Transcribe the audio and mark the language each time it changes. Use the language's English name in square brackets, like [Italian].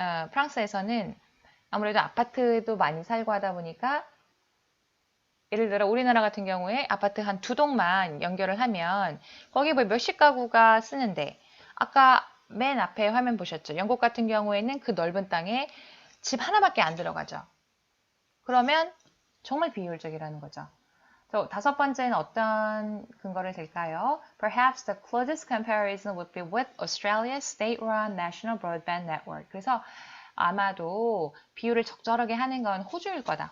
[Korean] 프랑스에서는 아무래도 아파트도 많이 살고 하다 보니까 예를 들어 우리나라 같은 경우에 아파트 한 2동만 연결을 하면 거기 뭐 몇십 가구가 쓰는데 아까 맨 앞에 화면 보셨죠? 영국 같은 경우에는 그 넓은 땅에 집 하나밖에 안 들어가죠. 그러면 정말 비효율적이라는 거죠. 또 5번째는 어떤 근거를 들까요? [English] Perhaps the closest comparison would be with Australia's state-run national broadband network. [Korean] 그래서 아마도 비율을 적절하게 하는 건 호주일 거다.